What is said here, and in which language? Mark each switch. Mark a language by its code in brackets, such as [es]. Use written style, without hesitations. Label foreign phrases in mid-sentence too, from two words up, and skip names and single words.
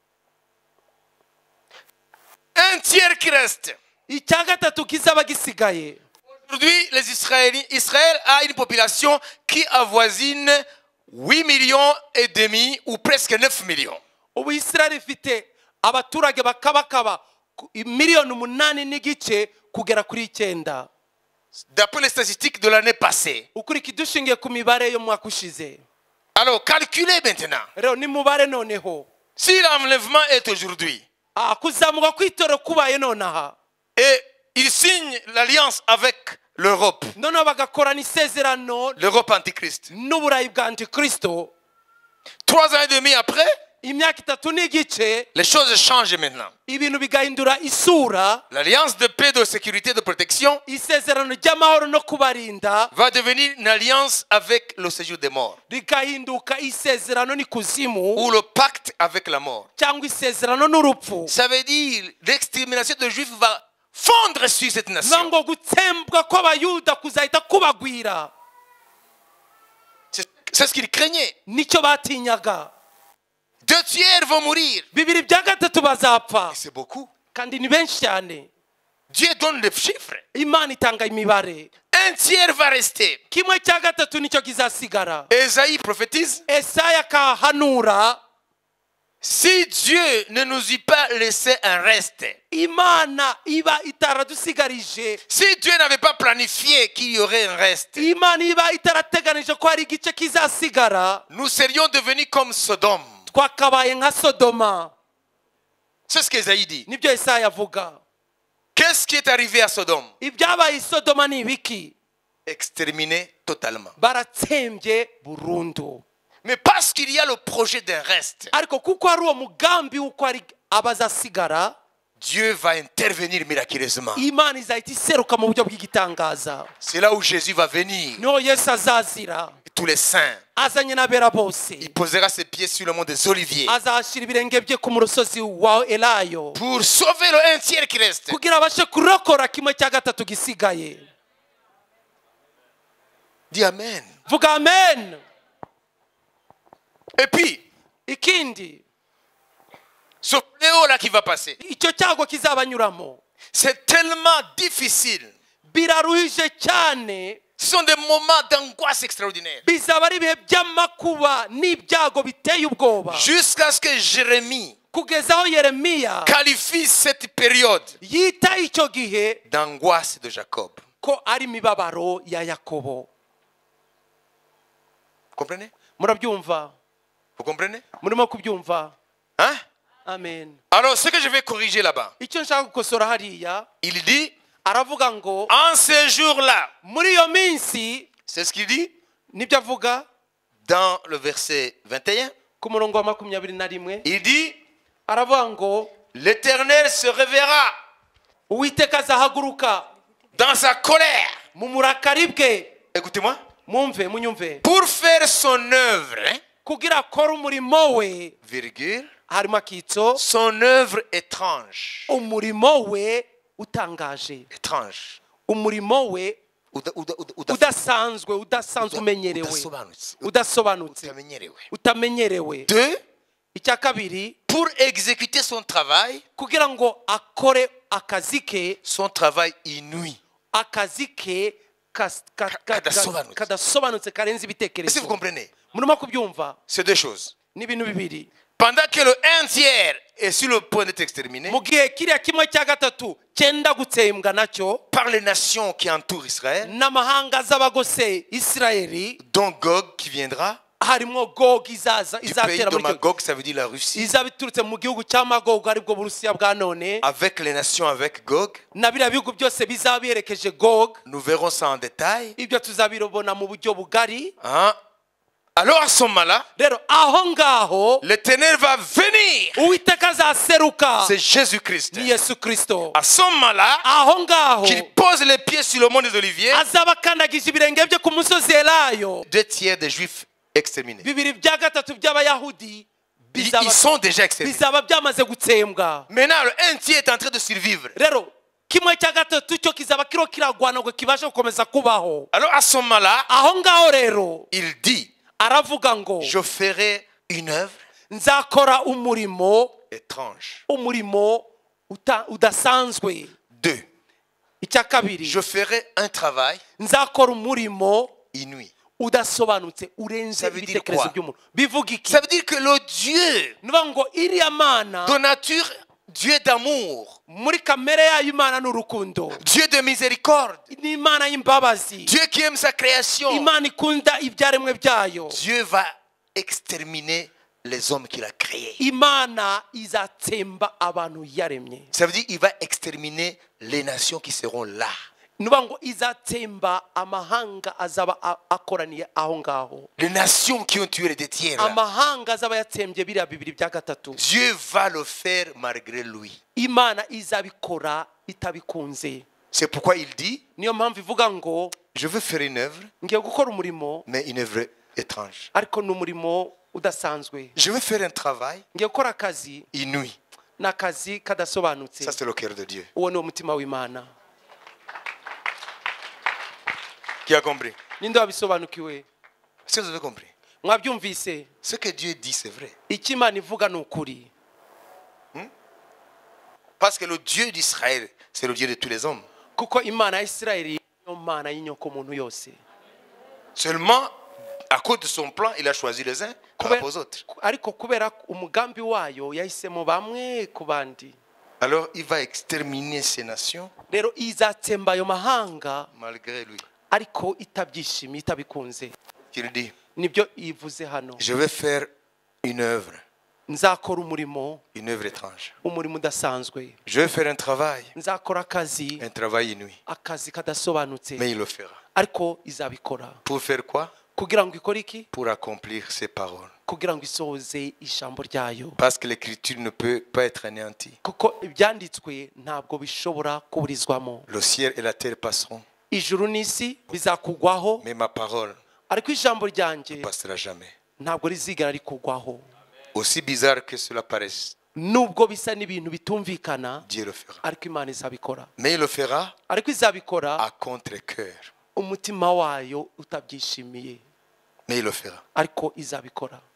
[fr] 1/3 qui reste. [rw] Icya gatatu kizaba gisigaye. [fr] Aujourd'hui, les Israéliens, Israël a une population qui avoisine 8 millions et demi ou presque 9 millions. [rw] Ubu Isirayeli ifite abaturage bakabakaba 8.8 kugera kuri 9. [fr] D'après les statistiques de l'année passée. [rw] Ukurikije dushingiye ku mibare yo mwaka ushize. [fr] Alors, calculez maintenant. [rw] Rero ni mubare noneho. [fr] Si l'enlèvement est aujourd'hui, [rw] Kuzamuka kw'itoro kubaye nonaha. [fr] et il signe l'alliance avec l'Europe, [rw] Noneho bagakorana isezerano [fr] l'Europe antichrist. [rw] n'uburayi bwa Antikristo. [fr] 3 ans et demi après, [rw] Imyaka 3 n'igice [fr] les choses changent maintenant. [rw] ibintu bigahindura isura. [fr] L'alliance de paix, de sécurité, de protection [rw] Isezerano ry'amahoro no kubarinda [fr] va devenir une alliance avec le séjour des morts, [rw] rigahinduka isezerano n'ikuzimu [fr] ou le pacte avec la mort. [rw] cyangwa isezerano n'urupfu. [fr] Ça veut dire l'extermination des Juifs va fondre sur cette nation. [rw] Ngo gutsembwa kw'abayuda kuzahita kubagwira. [fr] C'est ce qu'ils craignaient. [rw] Nicyo batinyaga. [fr] 2/3 vont mourir. [rw] 2/3 bazapfa. [fr] Et c'est beaucoup. [rw] Kandi ni benshi cyane. [fr] Dieu donne les chiffres. [rw] Imana itanga imibare. [fr] 1/3 va rester. [rw] 1/3 nicyo kizasigara. [fr] Esaïe prophétise. [rw] Esaya kahanura. [fr] Si Dieu ne nous eût pas laissé un reste, [rw] Imana iba itaradusigarije. [fr] si Dieu n'avait pas planifié qu'il y aurait un reste, [rw] Imana iba itarateganije ko hari igice kizasigara. [fr] nous serions devenus comme Sodome. [rw] Twakabaye nka Sodoma. [fr] C'est ce qu'Esaïe dit. [rw] Nibyo Esaya avuga. [fr] Qu'est-ce qui est arrivé à Sodome? [rw] Ibyabaye Sodoma ni ibiki? [fr] Exterminé totalement. [rw] Baratsembye burundu. [fr] Mais parce qu'il y a le projet d'un reste, [rw] Ariko kuko hari uwo mugambi w'uko hari abazasigara, [fr] Dieu va intervenir miraculeusement. [rw] Imana izahita iseruka mu buryo bw'igitangaza. [fr] C'est là où Jésus va venir. [rw] Niho Yesu azazira. [fr] Tous les saints. [rw] Azanye n'abera bose. [fr] Il posera ses pieds sur le mont des Oliviers [rw] Azashyira ibirenge bye ku musozi wa Elayo. [fr] pour sauver le 1/3 qui reste. [rw] Kugira abashe kurokora 1/3 gisigaye. [fr] Dis Amen. [rw] Vuga amen. [fr] Et puis, [rw] Ikindi, [fr] ce fléau-là qui va passer, [rw] icyo cyago kizabanyuramo. [fr] c'est tellement difficile. [rw] Biraruhije cyane. [fr] Ce sont des moments d'angoisse extraordinaire. [rw] bizaba ari ibihe by'amakuba n'ibyago biteye ubwoba [fr] Jusqu'à ce que Jérémie [rw] kugeza aho yeremiya [fr] qualifie cette période [rw] yita icyo gihe [fr] d'angoisse de Jacob. [rw] ko ari imibabaro ya yakobo. [fr] Vous comprenez? [rw] Murabyumva? [fr] Vous comprenez? [rw] Murimo kubyumva? [fr] Hein? [rw] Amen. [fr] Alors, ce que je vais corriger là-bas, [rw] Icyo nshaka gukosora hariya [fr] il dit, [rw] aravuga ngo [fr] en ce jour-là, [rw] muri iyo minsi, [fr] c'est ce qu'il dit [rw] nibyo avuga [fr] dans le verset 21. [rw] ku murongo wa 21, [fr] Il dit, [rw] aravuga ngo [fr] l'Éternel se réveillera [rw] uwiteka azahaguruka [fr] dans sa colère. [rw] mu murakari bwe. [fr] Écoutez-moi. [rw] Mwumve, munyumve. [fr] Pour faire son œuvre, hein, [rw] Kugira akora umurimo we, [fr] virgule, [rw] harimo akitso, [fr] son œuvre étrange. [rw] umurimo we utangaje, [fr] Étrange. [rw] umurimo we udasanzwe umenyerewe, udasobanutse, utamenyerewe. [fr] Deux, [rw] Icya kabiri, [fr] pour exécuter son travail, [rw] kugira ngo akore akazi ke, [fr] son travail inouï. [rw] akazi ke kadasobanutse karenze [fr] Est-ce que vous [rw] ibitekerezo. [fr] comprenez? [rw] Murimo kubyumva? [fr] C'est deux choses. [rw] Ni ibintu bibiri. [fr] Pendant que le 1/3 est sur le point d'être exterminé [rw] Mu gihe kiriya kimwe cya gatatu cyenda gutsembwa nacyo [fr] par les nations qui entourent Israël, [rw] n'amahanga z'abagose Isirayeli, [fr] dont Gog qui viendra [rw] harimo Gogi izaza [fr] du pays [rw] izatera [fr] de [rw] muri cyo [fr] Magog, ça veut dire la Russie, [rw] izaba iturutse mu gihugu cya Magogo aribwo Burusiya bwa none, [fr] avec les nations avec Gog. [rw] na biriya bihugu byose bizaba biherekeje Gog. [fr] Nous verrons ça en détail. [rw] Ibyo tuzabirobona mu buryo bugari. [fr] Hein? Alors à ce moment-là, [rw] Rero aho ngaho [fr] l'Éternel va venir. [rw] Uwiteka azaseruka, [fr] C'est Jésus-Christ. [rw] ni Yesu Kristo. [fr] À ce moment-là, [rw] Aho ngaho [fr] qu'il pose les pieds sur le mont des Oliviers, [rw] azaba akandagije ibirenge bye ku musozi Elayo. [fr] 2/3 des Juifs exterminés. [rw] Bibiri bya gatatu by'Abayahudi [fr] Ils sont déjà exterminés. [rw] bizaba byamaze gutsembwa. [fr] Maintenant, le 1/3 est en train de survivre. [rw] Rero kimwe cya gatatu cyo kizaba kiro kiragwana ngo kibashe gukomeza kubaho. [fr] Alors à ce moment-là, [rw] Aho ngaho rero [fr] il dit, [rw] aravuga ngo [fr] je ferai une œuvre [rw] nzakora umurimo [fr] étrange. [rw] udasanzwe. [fr] 2. [rw] Icya kabiri, [fr] Je ferai un travail [rw] nzakora umurimo [fr] inouï. [rw] udasobanutse urenze [fr] Ça veut dire [rw] ibitekerezo [fr] quoi? [rw] by'umuntu. Bivuga iki? [fr] Ça veut dire que le Dieu [rw] Nuvuga ngo iriya mana [fr] de nature, Dieu d'amour, [rw] muri kamere yayo Imana n'urukundo, [fr] Dieu de miséricorde, [rw] ni Imana y'imbabazi, [fr] Dieu qui aime sa création, [rw] Imana ikunda ibyaremwe byayo. [fr] Dieu va exterminer les hommes qu'il a créés. [rw] Imana izatsemba abantu yaremye. [fr] Ça veut dire qu'il va exterminer les nations qui seront là. [rw] Nuvuga ngo izatsemba amahanga azaba akoraniye aho ngaho, [fr] Les nations qui ont tué les deux tiers là. [rw] amahanga azaba yatsembye biriya bibiri bya gatatu. [fr] Dieu va le faire malgré lui. [rw] Imana izabikora itabikunze. [fr] C'est pourquoi il dit, [rw] Niyo mpamvu ivuga ngo [fr] je veux faire une œuvre, [rw] ngiye gukora umurimo, [fr] mais une œuvre étrange. [rw] ariko ni umurimo udasanzwe. [fr] Je veux faire un travail [rw] Ngiye gukora akazi, [fr] inouï. [rw] n'akazi kadasobanutse. [fr] Ça, c'est le cœur de Dieu. [rw] Uwo ni umutima w'Imana. [fr] Qui a compris? [rw] Ninde wabisobanukiwe? [fr] Est-ce que vous avez compris? [rw] Mwabyumvise? [fr] Ce que Dieu dit, c'est vrai. [rw] Icyo Imana ivuga ni ukuri. [fr] Parce que le Dieu d'Israël, c'est le Dieu de tous les hommes. [rw] Kuko Imana ya Isirayeli niyo Mana y'inyoko muntu yose. [fr] Seulement, à cause de son plan, il a choisi les uns par rapport aux autres. [rw] Ariko kubera umugambi wayo yahisemo bamwe ku bandi. [fr] Alors, il va exterminer ces nations [rw] Rero izatsemba ayo mahanga, [fr] malgré lui. [rw] ariko itabyishimiye, itabikunze. [fr] Il dit, [rw] Nibyo ivuze hano. [fr] je vais faire une œuvre [rw] Nzakora umurimo, [fr] étrange. [rw] umurimo udasanzwe. [fr] Je vais faire un travail [rw] Nzakora akazi, [fr] inouï. [rw] akazi kadasobanutse, [fr] Mais il le fera. [rw] ariko izabikora. [fr] Pour faire quoi? [rw] Kugira ngo ikore iki? [fr] Pour accomplir ses paroles. [rw] Kugira ngo isohoze ijambo ryayo. [fr] Parce que l'écriture ne peut pas être anéantie. [rw] Kuko ibyanditswe ntabwo bishobora kuburizwamo. [fr] Le ciel et la terre passeront, [rw] Ijuru n'isi bizakugwaho, [fr] mais ma parole [rw] ariko ijambo [fr] ne [rw] ryanjye [fr] passera jamais. [rw] ntabwo rizigera rikugwaho. [fr] Aussi bizarre que cela paraisse, [rw] Nubwo bisa n'ibintu bitumvikana, [fr] Dieu le fera. [rw] ariko Imana izabikora. [fr] Mais il le fera [rw] Ariko izabikora [fr] à contre-cœur. [rw] umutima wayo utabyishimiye, [fr] Mais il le fera. [rw] ariko izabikora.